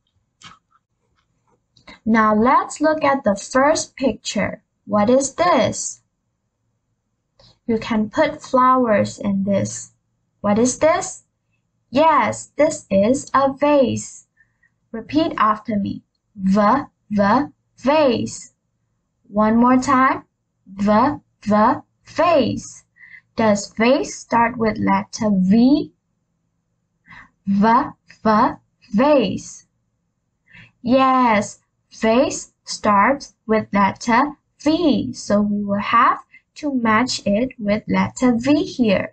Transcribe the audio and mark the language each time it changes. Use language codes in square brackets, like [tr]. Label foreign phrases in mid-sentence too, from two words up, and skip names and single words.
[en] Now let's look at the first picture. What is this? You can put flowers in this. What is this? Yes, this is a vase. Repeat after me. V, V, vase. One more time. V, V, vase. Does vase start with letter V? V, V, vase. Yes, vase starts with letter V. So we will have to match it with letter V here.